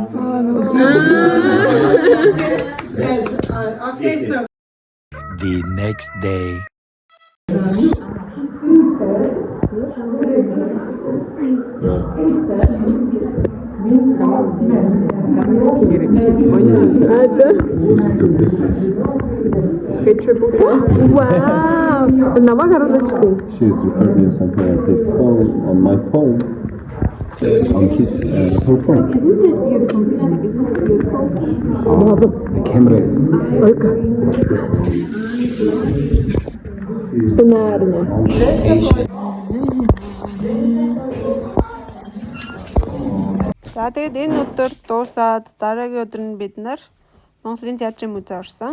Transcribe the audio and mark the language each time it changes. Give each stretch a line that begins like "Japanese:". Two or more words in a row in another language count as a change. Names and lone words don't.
English: The next day. Wow!
Mongolian: Намайг харуулчихсан.
English: She is recording something on his phone, on my phone, on his her phone. Isn't it beautiful? Isn't it beautiful? Oh, the camera is.
Mongolian: За тэгээд энэ өдөр дуусаад дараагийн өдөр нь бид нар Монголын театрын музей орсон.